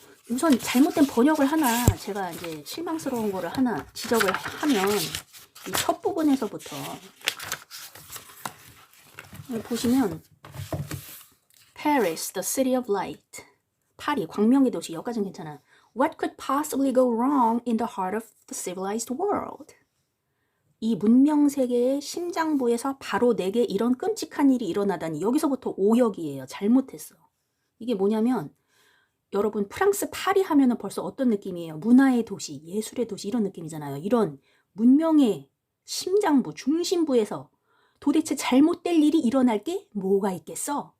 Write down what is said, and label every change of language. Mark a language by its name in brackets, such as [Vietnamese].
[Korean] 우선 잘못된 번역을 하나 제가 이제 실망스러운 거를 하나 지적을 하면 이 첫 부분에서부터 보시면 [English] Paris, the city of light. [Korean] 파리, 광명의 도시. 여기까지는 괜찮아. [English] What could possibly go wrong in the heart of the civilized world? [Korean] 이 문명 세계의 심장부에서 바로 내게 이런 끔찍한 일이 일어나다니 여기서부터 오역이에요. 잘못했어. 이게 뭐냐면 여러분 프랑스 파리 하면은 벌써 어떤 느낌이에요? 문화의 도시, 예술의 도시 이런 느낌이잖아요. 이런 문명의 심장부, 중심부에서 도대체 잘못될 일이 일어날 게 뭐가 있겠어?